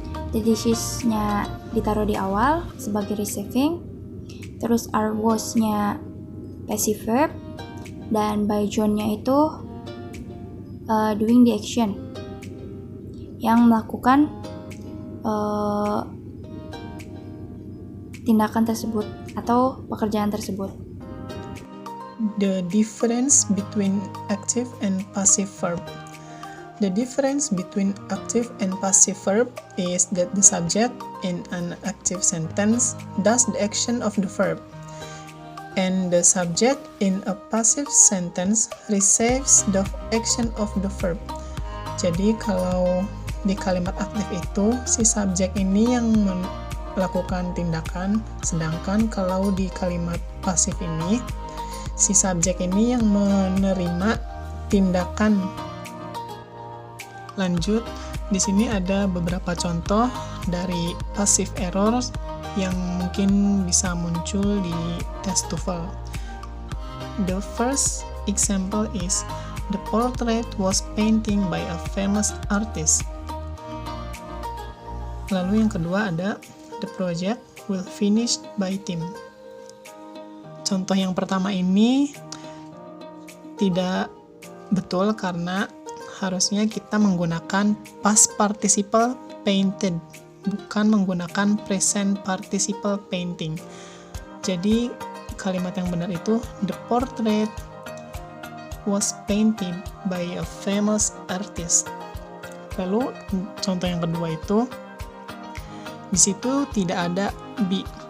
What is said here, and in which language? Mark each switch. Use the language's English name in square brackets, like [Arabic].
[English] The dishes- [Indonesian] nya ditaruh di awal sebagai receiving, terus [English] are washed- [Indonesian] nya passive verb, dan [English] by John- [Indonesian] nya itu [English] doing the action, [Indonesian] yang melakukan tindakan tersebut atau pekerjaan tersebut. [English] The difference between active and passive verb. The difference between active and passive verb is that the subject in an active sentence does the action of the verb, and the subject in a passive sentence receives the action of the verb. [Indonesian] Jadi kalau di kalimat aktif itu si subjek ini yang melakukan tindakan, sedangkan kalau di kalimat pasif ini si subjek ini yang menerima tindakan. Lanjut, di sini ada beberapa contoh dari passive errors yang mungkin bisa muncul di tes TOEFL. [English] The first example is the portrait was painting by a famous artist. [Indonesian] Lalu yang kedua ada [English] the project will finished by team. [Indonesian] Contoh yang pertama ini tidak betul karena harusnya kita menggunakan past participle painted, bukan menggunakan present participle painting. Jadi kalimat yang benar itu [English] the portrait was painted by a famous artist. [Indonesian] Lalu contoh yang kedua itu di situ tidak ada be.